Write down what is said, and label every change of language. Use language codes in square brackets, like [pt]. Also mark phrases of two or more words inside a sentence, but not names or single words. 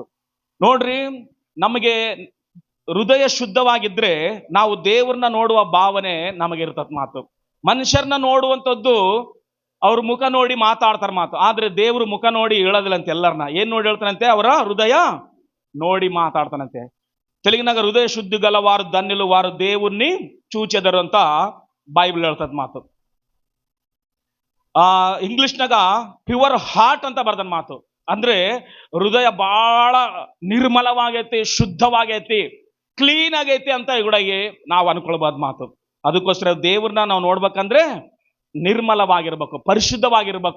[kn] ನೋಡ್ರಿ, ನಮಗೆ ಹೃದಯ ಶುದ್ಧವಾಗಿದ್ರೆ ನಾವು ದೇವ್ರನ್ನ ನೋಡುವ ಭಾವನೆ ನಮಗೆ ಇರ್ತದ ಮಾತು. ಮನುಷ್ಯರನ್ನ ನೋಡುವಂಥದ್ದು ಅವ್ರ ಮುಖ ನೋಡಿ ಮಾತಾಡ್ತಾರ ಮಾತು. ಆದ್ರೆ ದೇವ್ರು ಮುಖ ನೋಡಿ ಹೇಳೋದಿಲ್ಲಂತೆ. ಎಲ್ಲರನ್ನ ಏನ್ ನೋಡಿ ಹೇಳ್ತಾನಂತೆ? ಅವರ ಹೃದಯ ನೋಡಿ ಮಾತಾಡ್ತಾನಂತೆ. ತೆಲುಗಿನಾಗ [te] హృదయ శుద్ధి గలవారు ధన్యులు వారు దేవుణ్ణి చూచెదరు [kn] ಅಂತ ಬೈಬಲ್ ಹೇಳ್ತದ ಮಾತು. ಇಂಗ್ಲಿಷ್ನಾಗ [en] pure heart [kn] ಅಂತ ಬರ್ದನ್ ಮಾತು. ಅಂದ್ರೆ ಹೃದಯ ಬಹಳ ನಿರ್ಮಲವಾಗೈತಿ, ಶುದ್ಧವಾಗೈತಿ, ಕ್ಲೀನ್ ಆಗೈತಿ ಅಂತ ಇವುಗಳಿಗೆ ನಾವು ಅನ್ಕೊಳ್ಬಹುದು ಮಾತು. ಅದಕ್ಕೋಸ್ಕರ ದೇವ್ರನ್ನ ನಾವು ನೋಡ್ಬೇಕಂದ್ರೆ ನಿರ್ಮಲವಾಗಿರ್ಬೇಕು, ಪರಿಶುದ್ಧವಾಗಿರ್ಬೇಕು.